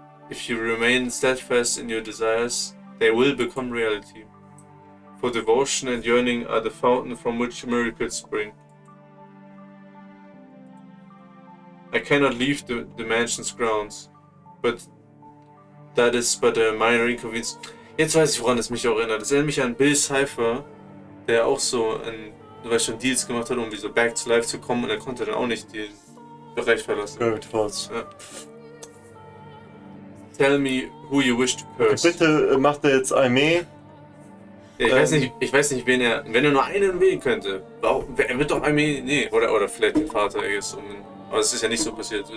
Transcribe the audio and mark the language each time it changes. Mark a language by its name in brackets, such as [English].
[English] If you remain steadfast in your desires, they will become reality. For devotion and yearning are the fountain from which miracles spring. I cannot leave the mansion's grounds, but that is but a minor inconvenience. [German] Jetzt weiß ich, woran es mich auch erinnert. Es erinnert mich an Bill Cipher, der auch so schon Deals gemacht hat, um wieder [English] back to life [German] zu kommen, und er konnte dann auch nicht den Bereich verlassen. Gravity Falls. Ja. [English] Tell me who you wish to curse. [German] Bitte macht er jetzt Aimee. Ich weiß nicht, wen er. Wenn er nur einen wählen könnte, er wird doch Aimee. Nee, oder vielleicht den Vater, aber es ist ja nicht so passiert.